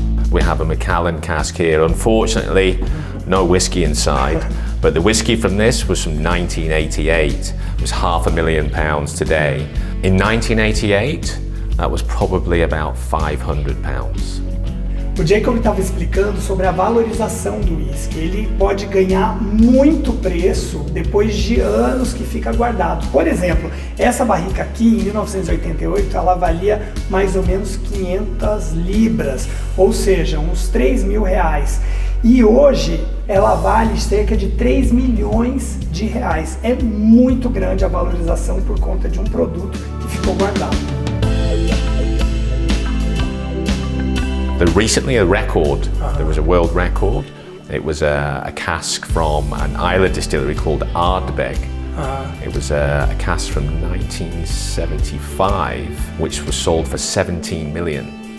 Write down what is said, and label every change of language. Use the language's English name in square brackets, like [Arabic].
[English] We have a Macallan cask here. Unfortunately, no whiskey inside, but the whiskey from this was from 1988. It was £500,000 today. In 1988, that was probably about £500. [Portuguese] O Jacob estava explicando sobre a valorização do whisky. Ele pode ganhar muito preço depois de anos que fica guardado. Por exemplo, essa barrica aqui, em 1988, ela valia mais ou menos 500 libras, ou seja, uns R$3.000. E hoje ela vale cerca de 3 milhões de reais. É muito grande a valorização por conta de um produto que ficou guardado. [English] Recently a record, there was a world record. It was a cask from an Islay distillery called Ardbeg. It was a cask from 1975, which was sold for 17 million.